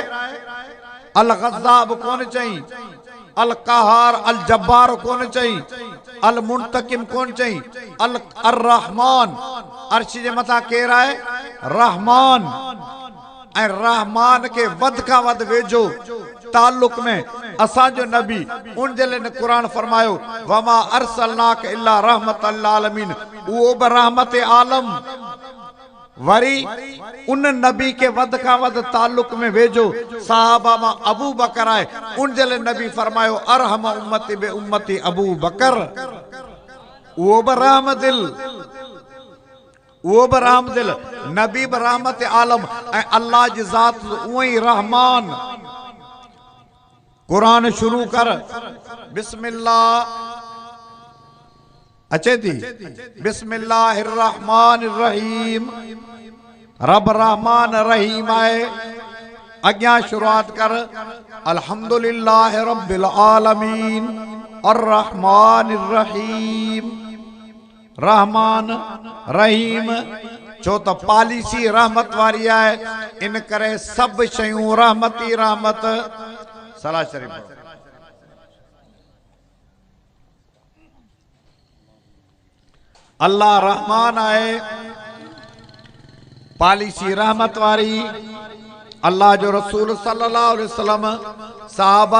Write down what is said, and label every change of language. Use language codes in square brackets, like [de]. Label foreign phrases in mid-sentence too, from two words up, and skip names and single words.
[sd] अल ग़ज़्ज़ाब कोन चई अल क़हार अल जब्बार कोन चई अल मुंतकिम कोन चई अल अर्रहमान अर्श जे मथां केरु आहे रहमान ऐं रहमान के वध खां वध वेझो ताल्लुक में असांजो नबी उन जे लाइ क़ुरान फरमायो [ar] وما أرسلناك إلا رحمة للعالمين [sd] उहो बि रहमत आलम वरी उन नबी के वध खां वध ताल्लुक में वेझो साहबा मां अबू बकर आहे उन जे लाइ नबी फरमायो [ar] أرحم أمتي بأمتي أبو بكر [sd] उहो बि रहमतिल नबी बि रहमत आलम ऐं अल्लाह जी ज़ात उहो ई रहमान कुरान शुरू कर बिस्मिल्लाह अचे थी [ar] بسم الله الرحمن الرحيم [sd] रब रहमान रहीम आहे अॻियां शुरूआत कर [ar] الحمد لله رب العالمين الرحمن الرحيم [sd] रहमान रहीम छो त पॉलिसी रहमत वारी आहे इन करे सभु शयूं रहमती रहमत सलाह शरीफ अल्लाह रहमान आहे पॉलिसी रहमत वारी अल्लाह जो रसूल [ar] صلى الله عليه وسلم [sd] साहबा